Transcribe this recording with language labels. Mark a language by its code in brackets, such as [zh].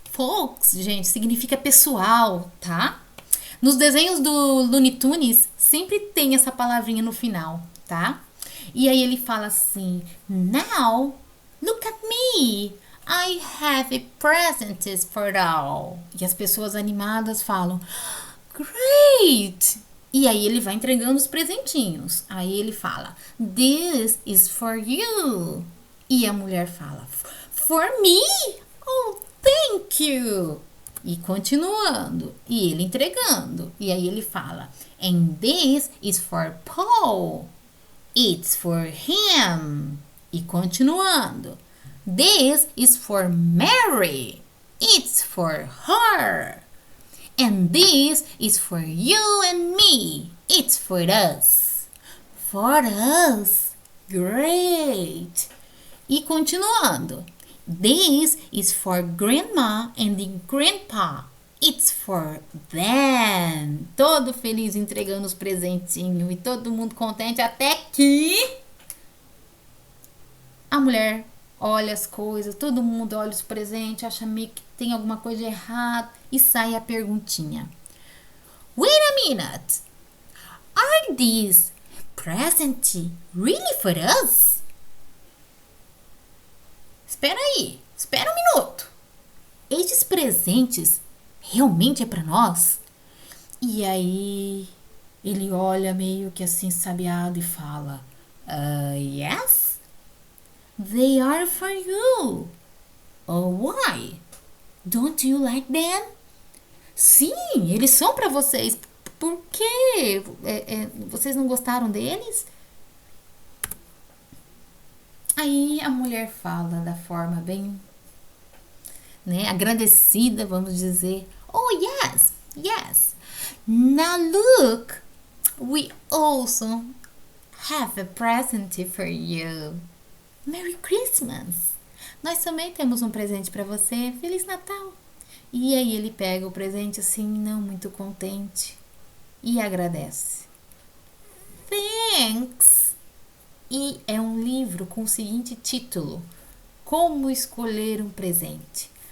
[pt] Folks, gente, significa pessoal, tá? Nos desenhos do Looney Tunes, sempre tem essa palavrinha no final, tá? E aí ele fala assim: [en] Now, look at me. I have presents for all. [pt] E as pessoas animadas falam: [en] Great! [pt] E aí ele vai entregando os presentinhos. Aí ele fala: [en] This is for you. [pt] E a mulher fala: [en] For me? Oh, thank you! [pt] E continuando. E ele entregando. E aí ele fala: [en] And this is for Paul. It's for him. [pt] E continuando. [en] This is for Mary. It's for her. And this is for you and me. It's for us. For us. Great. [pt] E continuando. [en] This is for Grandma and the Grandpa. It's for them. [pt] Todo feliz entregando os presentinhos e todo mundo contente até que a mulher olha as coisas, todo mundo olha os presentes, acha meio que tem alguma coisa errada e sai a perguntinha: [en] Wait a minute! Are these presents really for us? [pt] Espera aí, espera um minuto. Estes presentes realmente é para nós? E aí ele olha meio que assim sabiado e fala: [en] Yes? They are for you. Oh, why? Don't you like them? [pt] Sim, eles são para vocês. Por quê? Vocês não gostaram deles? Aí a mulher fala da forma bem, agradecida, vamos dizer: [en] Oh, yes, yes. Now look, we also have a present for you. Merry Christmas! [pt] Nós também temos um presente para você. Feliz Natal! E aí ele pega o presente assim, não muito contente, e agradece. [en] Thanks! [pt] E é um livro com o seguinte título: Como escolher um presente.